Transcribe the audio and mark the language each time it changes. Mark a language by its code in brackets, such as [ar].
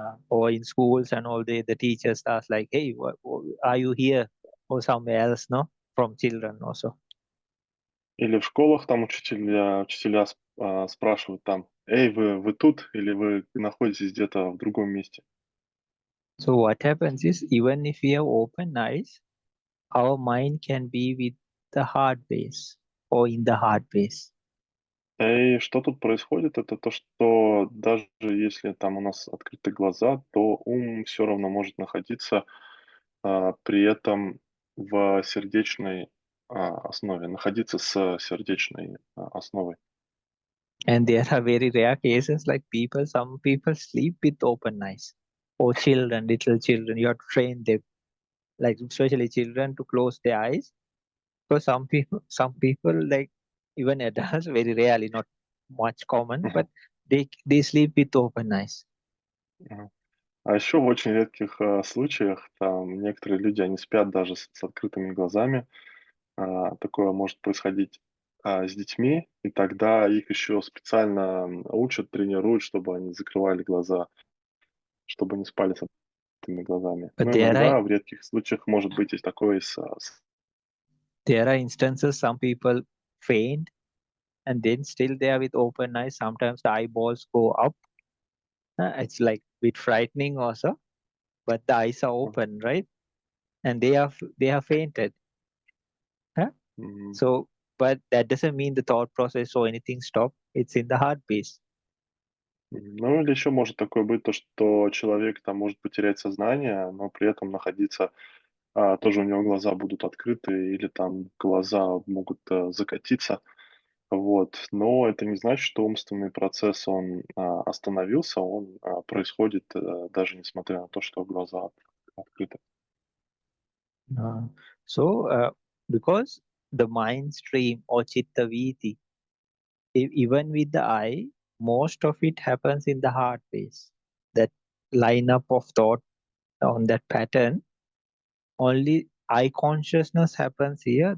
[en] Or in schools and all day, the teachers ask like, hey, are you here or somewhere else, no? From children also. [ru] Или в школах там учителя спрашивают там: "Эй, вы тут или вы находитесь где-то в другом месте?" [en] So what happens is, even if we have open eyes, our mind can be with the heart base or in the heart base. [ru] И что тут происходит? Это то, что даже если там у нас открыты глаза, то ум все равно может находиться, при этом в сердечной, основе, находиться с сердечной, основой. [en] And there are very rare cases like some people sleep with open eyes. Or children, little children, you have to train them, like especially children, to close their eyes. So some people like even adults, very rarely, not much common, but they sleep with open eyes. Мгм. [ru] А еще в очень редких, случаях там некоторые люди, они спят даже с открытыми глазами. Такое может происходить, с детьми, и тогда их еще специально, учат, тренируют, чтобы они закрывали глаза, чтобы не спали с открытыми глазами. [en] But [ru] Но иногда в редких случаях может быть и такое [en] there are instances some people faint and then still they are with open eyes. Sometimes the eyeballs go up. It's like a bit frightening also, but the eyes are open, right? And they are fainted. Huh? Мгм. So, but that doesn't mean the thought process or anything stop. It's in the heart base. [ru] Ну, или еще может такое быть, то что человек там может потерять сознание, но при этом находиться, тоже у него глаза будут открыты или там глаза могут, закатиться. Вот. Но это не значит, что умственный процесс, он, остановился, он, происходит, даже несмотря на то, что глаза открыты. [en] Uh, so, because the mind stream or chitta viti, even with the eye, most of it happens in the heart base. That lineup of thought on that pattern, only eye consciousness happens here.